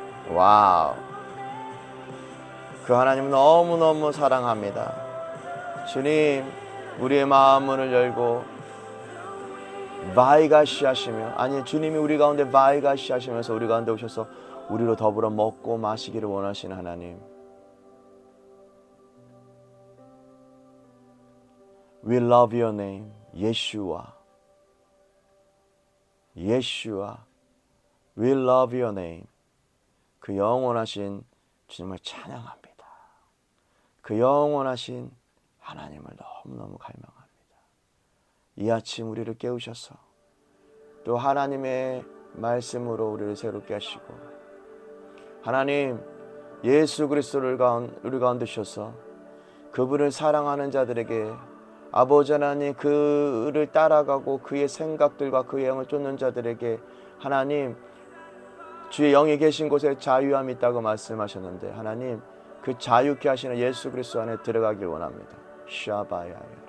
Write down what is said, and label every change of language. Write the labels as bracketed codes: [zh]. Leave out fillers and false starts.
[ko] 와우. 그 하나님 너무너무 사랑합니다. 주님, 우리의 마음 문을 열고 바이가시 하시며, 아니 주님이 우리 가운데 바이가시 하시면서 우리 가운데 오셔서 우리로 더불어 먹고 마시기를 원하시는 하나님. [en] We love your name, 예슈아. [ko] 예슈아. [en] We love your name. [ko] 그 영원하신 주님을 찬양합니다. 그 영원하신 하나님을 너무너무 갈망합니다. 이 아침 우리를 깨우셔서 또 하나님의 말씀으로 우리를 새롭게 하시고, 하나님 예수 그리스도를 우리 가운데 주셔서 그분을 사랑하는 자들에게, 아버지 하나님 그를 따라가고 그의 생각들과 그의 영을 쫓는 자들에게 하나님 주의 영이 계신 곳에 자유함이 있다고 말씀하셨는데, 하나님 그 자유케 하시는 예수 그리스도 안에 들어가길 원합니다. 샤바야야.